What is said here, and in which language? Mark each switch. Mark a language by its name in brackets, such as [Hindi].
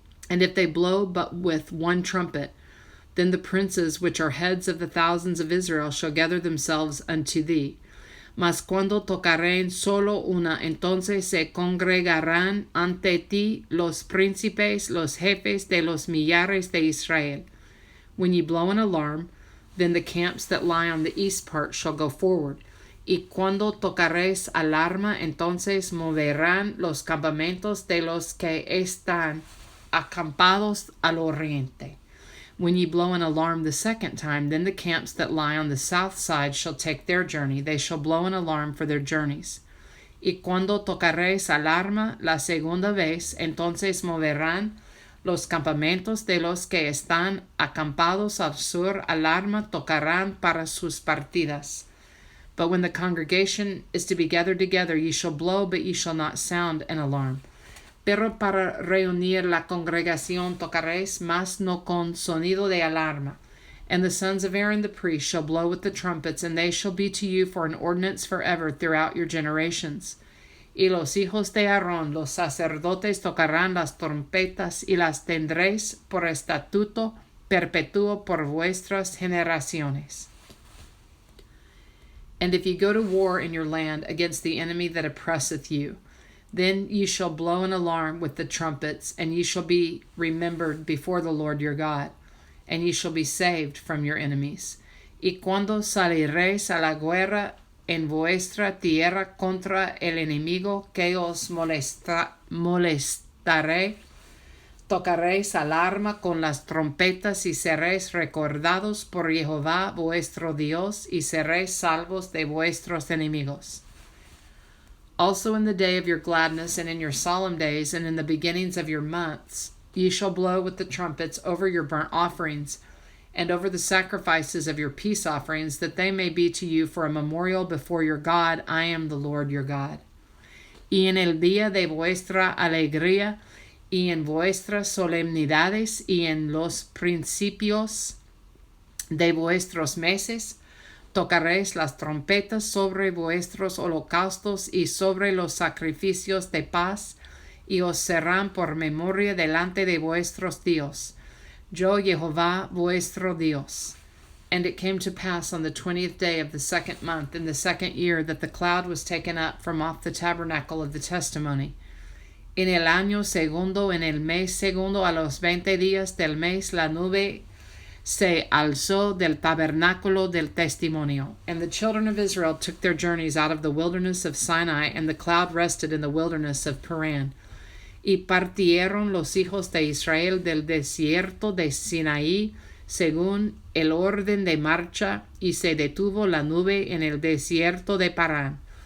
[English] And if they blow but with 1 trumpet, then the princes which are heads of the thousands of Israel shall gather themselves unto thee. [Spanish] Mas cuando tocaren solo una, entonces se congregarán ante ti los príncipes, los jefes de los millares de Israel. [English] When ye blow an alarm, then the camps that lie on the east part shall go forward. [Spanish] Y cuando tocares alarma, entonces moverán los campamentos de los que están acampados al oriente. [English] When ye blow an alarm the 2nd time, then the camps that lie on the south side shall take their journey. They shall blow an alarm for their journeys. [Spanish] Y cuando tocaréis alarma la 2ª vez, entonces moverán los campamentos de los que están acampados al sur. Alarma tocarán para sus partidas. [English] But when the congregation is to be gathered together, ye shall blow, but ye shall not sound an alarm. [Spanish] Pero para reunir la congregación tocaréis, mas no con sonido de alarma. [English] And the sons of Aaron the priest shall blow with the trumpets, and they shall be to you for an ordinance forever throughout your generations. [Spanish] Y los hijos de Aarón, los sacerdotes, tocarán las trompetas, y las tendréis por estatuto perpetuo por vuestras generaciones. [English] And if ye go to war in your land against the enemy that oppresseth you, then ye shall blow an alarm with the trumpets, and ye shall be remembered before the Lord your God, and ye shall be saved from your enemies. [Spanish] Y cuando saliréis a la guerra en vuestra tierra contra el enemigo que os molestaré, tocaréis alarma con las trompetas y seréis recordados por Jehová vuestro Dios, y seréis salvos de vuestros enemigos. [English] Also in the day of your gladness, and in your solemn days, and in the beginnings of your months, ye shall blow with the trumpets over your burnt offerings, and over the sacrifices of your peace offerings, that they may be to you for a memorial before your God. I am the Lord your God. [Spanish] Y en el día de vuestra alegría, y en vuestras solemnidades y en los principios de vuestros meses, tocaréis las trompetas sobre vuestros holocaustos y sobre los sacrificios de paz, y os serán por memoria delante de vuestros Dios. Yo, Jehová, vuestro Dios. [English] And it came to pass on the 20th day of the 2nd month in the 2nd year that the cloud was taken up from off the tabernacle of the testimony. [Spanish] En el año segundo, en el mes segundo, a los 20 días del mes, la nube se alzó del tabernáculo del testimonio. [English] And the children of Israel took their journeys out of the wilderness of Sinai, and the cloud rested in the wilderness of Paran. [Spanish] Y partieron los hijos de Israel del desierto de Sinaí, según el orden de marcha, y se detuvo la nube en el desierto de Parán.